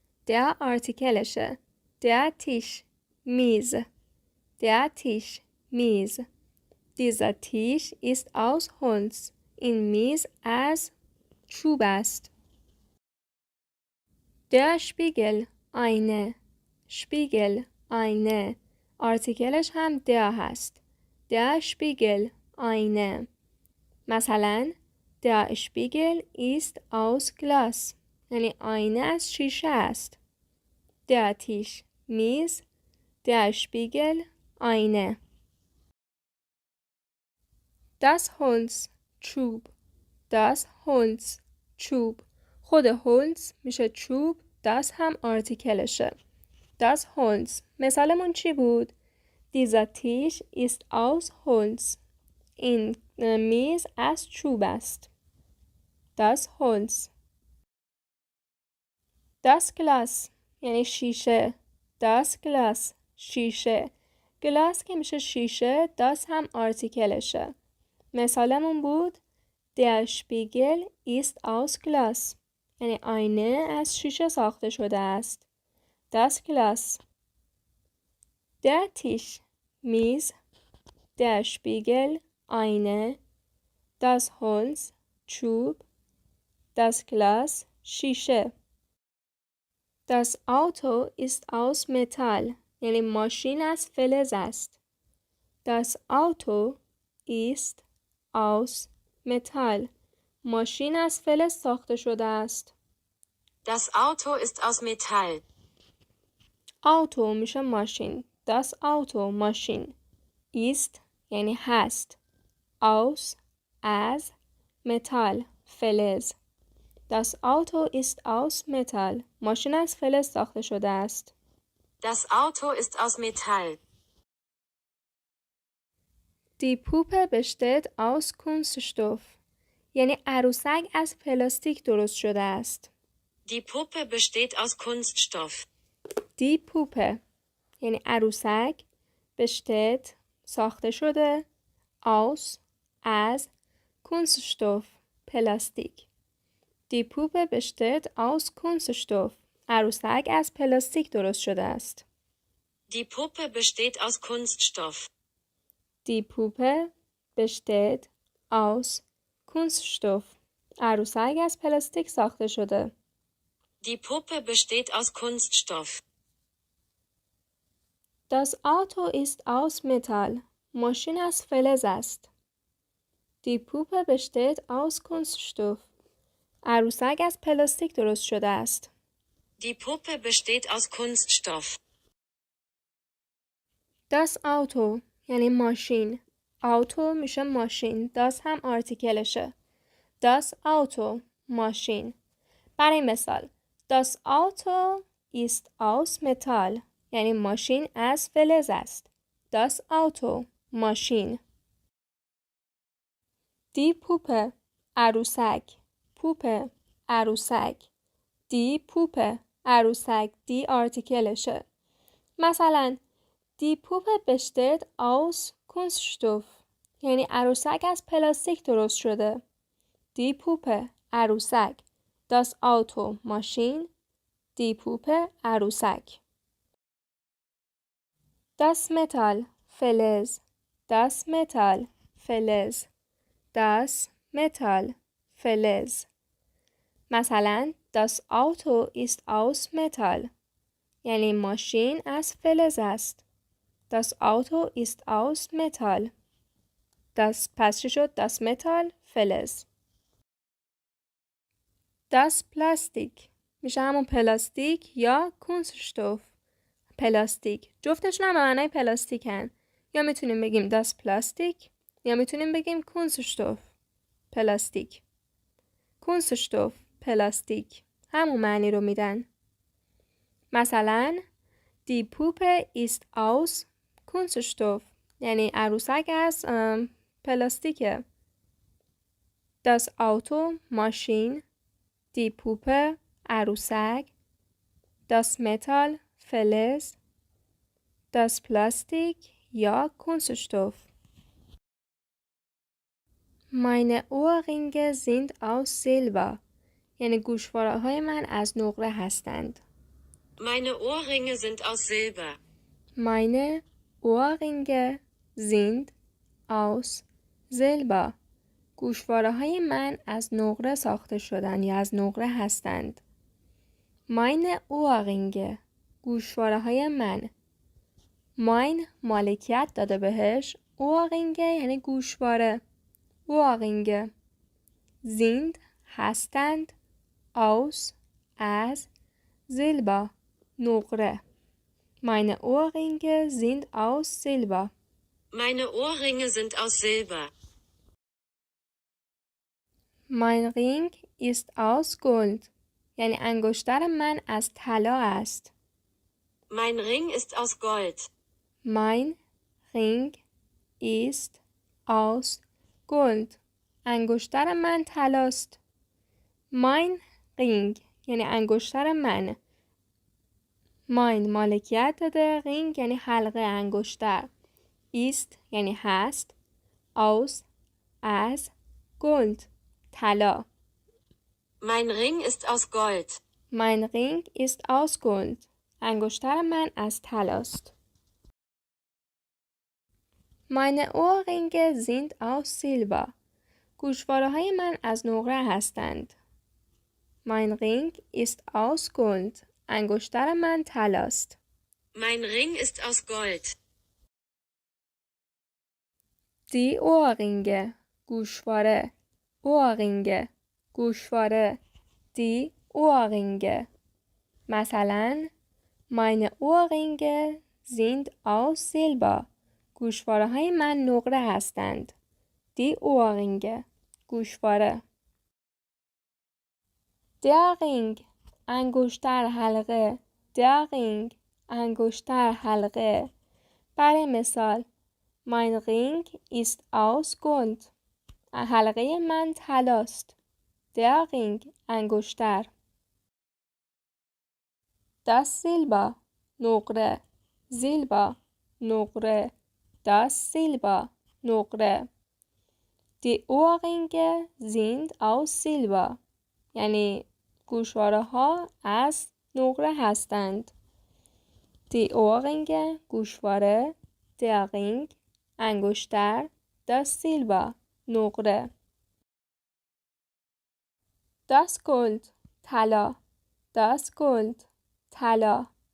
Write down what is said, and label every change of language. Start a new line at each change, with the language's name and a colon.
German: Der آرتیکلشه. Der Tisch میز. Der Tisch میز. Dieser Tisch ist aus Holz.
Persian: این میز از چوب است.
German: Der Spiegel آینه. Spiegel آینه.
Persian: آرتیکلش هم der هست.
German: Der Spiegel آینه. مثلا Der Spiegel ist aus Glas.
Persian: یعنی آینه از شیشه است.
German: Der Tisch میز. Der Spiegel آینه. Das Holz چوب. Das Holz چوب.
Persian: خود هولز میشه چوب. das هم آرتیکلشه.
German: Das Holz
Persian: مثالمون چی بود؟
German: Dieser Tisch ist aus Holz.
Persian: این میز از چوب است.
German: Das Holz. Das Glas
Persian: یعنی شیشه.
German: Das Glas شیشه.
Persian: گلاس که میشه شیشه. das هم آرتیکلشه. مثالمون بود
German: Der Spiegel ist aus Glas.
Persian: یعنی آینه از شیشه ساخته شده است.
German: Das Glas. Der Tisch میز. Der Spiegel آینه. Das Holz چوب. Das Glas شیشه. Das Auto ist aus Metall.
Persian: یعنی ماشین از فلز است.
German: Das Auto ist aus Metall.
Persian: ماشین از فلز ساخته شده است.
German: Das Auto ist aus Metall.
Persian: آوتو میشه ماشین.
German: Das Auto ماشین.
Persian: ist یعنی هست.
German: aus از Metall فلز. Das Auto ist aus Metall.
Persian: ماشین از فلز ساخته شده است.
German: Das Auto ist aus Metall. Die Puppe besteht aus Kunststoff.
Persian: یعنی عروسک از پلاستیک درست شده است.
German: Die Puppe besteht aus Kunststoff. Die Puppe
Persian: یعنی عروسک. besteht ساخته شده.
German: aus از Kunststoff پلاستیک. Die Puppe besteht aus Kunststoff.
Persian: عروسک از پلاستیک درست شده است.
German: Die Puppe besteht aus Kunststoff. Die Puppe besteht aus Kunststoff.
Persian: عروسک از پلاستیک ساخته شده.
German: Die Puppe besteht aus Kunststoff. Das Auto ist aus Metall.
Persian: ماشین از فلز است.
German: Die Puppe besteht aus Kunststoff.
Persian: عروسک از پلاستیک درست شده است.
German: Die Puppe besteht aus Kunststoff. Das Auto
Persian: یعنی ماشین. آوتو میشه ماشین. das هم آرتیکلشه.
German: Das Auto ماشین.
Persian: برای مثال
German: Das Auto ist aus Metall.
Persian: یعنی ماشین از فلز است.
German: Das Auto ماشین. Die Puppe عروسک. Puppe عروسک. Die Puppe عروسک.
Persian: دی آرتیکلشه.
German: مثلا Die Puppe besteht aus Kunststoff.
Persian: یعنی عروسک از پلاستیک درست شده.
German: Die Puppe عروسک. Das Auto ماشین. Die Puppe عروسک. Das Metall فلز. Das Metall فلز. Das Metall فلز. مثلا Das Auto ist aus Metall.
Persian: یعنی ماشین از فلز است.
German: Das Auto ist aus Metall.
Persian: Das پس چی شد؟
German: Das Metall
Persian: فلز. Das Plastik میشه همون پلاستیک یا Kunststoff پلاستیک. جفتشون هم به معنای پلاستیکن. یا میتونیم بگیم das پلاستیک یا میتونیم بگیم Kunststoff پلاستیک. Kunststoff پلاستیک همون معنی رو میدن.
German: مثلا Die Puppe ist aus Kunststoff
Persian: یعنی عروسک از پلاستیکه.
German: Das Auto ماشین، Die Puppe عروسک، Das Metall فلز، Das Plastik یا Kunststoff. Meine Ohrringe sind aus Silber
Persian: یعنی گوشواره‌های من از نقره هستند.
German: Meine Ohrringe sind aus Silber. Meine Ohrringe sind aus Silber.
Persian: گوشواره‌های من از نقره ساخته شدن یا از نقره هستند.
German: Meine Ohrringe
Persian: گوشواره‌های من. Mein مالکیت داده بهش. Ohrringe یعنی گوشواره.
German: Ohrringe sind هستند aus از Silber نقره. Meine Ohrringe sind aus Silber. Meine Ohrringe sind aus Silber. Mein Ring ist aus Gold.
Persian: یعنی انگشتر من از طلا است.
German: Mein Ring ist aus Gold. Mein Ring ist aus Gold.
Persian: انگشتر من طلاست.
German: Mein Ring
Persian: یعنی انگشتر من. Mein مالکیت داده. Ring یعنی حلقه انگشتر. Ist یعنی هست.
German: Aus از Gold طلا. Mein Ring ist aus Gold. Mein Ring ist aus Gold.
Persian: انگشتر من از طلاست.
German: Meine Ohrringe sind aus Silber.
Persian: گوشواره‌های من از نقره هستند.
German: Mein Ring ist aus Gold.
Persian: انگشتر من طلاست.
German: Mein Ring ist aus Gold. Die Ohrringe گوشواره. Ohrringe گوشواره. Die Ohrringe. مثلا Meine Ohrringe sind aus Silber.
Persian: گوشواره‌های من نقره هستند.
German: Die Ohrringe گوشواره. Der Ring
Persian: انگشتر حلقه.
German: Der Ring انگشتر حلقه.
Persian: برای مثال
German: Mein Ring ist aus Gold.
Persian: حلقه من طلاست.
German: Der Ring انگشتر. Das Silber نقره. Silber نقره. Das Silber نقره. Die Ohrringe sind aus Silber
Persian: یعنی گوشواره ها از نقره هستند.
German: Die Ohrringe گوشواره. Der Ring انگشتر. Das Silber نقره. Das Gold طلا. Das Gold طلا.